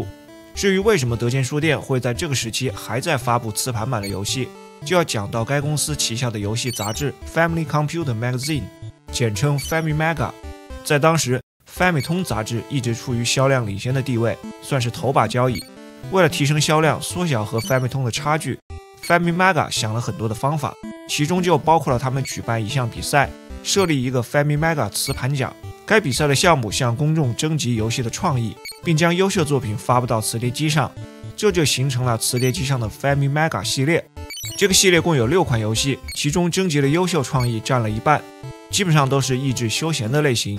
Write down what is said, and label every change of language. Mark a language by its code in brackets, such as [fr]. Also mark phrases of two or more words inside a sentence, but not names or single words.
[zh] 至於為什麼德間書店會在這個時期還在發布磁盤版的遊戲，就要講到該公司旗下的遊戲雜誌 Family Computer Magazine，簡稱 FamiMaga。在當時， Famicom 雜誌一直處於銷量領先的地位，算是頭把交椅。為了提升銷量，縮小和 Famicom 的差距， FamiMaga 想了很多的方法，其中就包括了他們舉辦一項比賽，設立一個 FamiMaga 磁盤獎。該比賽的項目向公眾徵集遊戲的創意，並將優秀作品發布到磁碟機上，這就形成了磁碟機上的 FamiMaga 系列。這個系列共有6款遊戲，其中徵集的優秀創意佔了一半，基本上都是益智休閒的類型。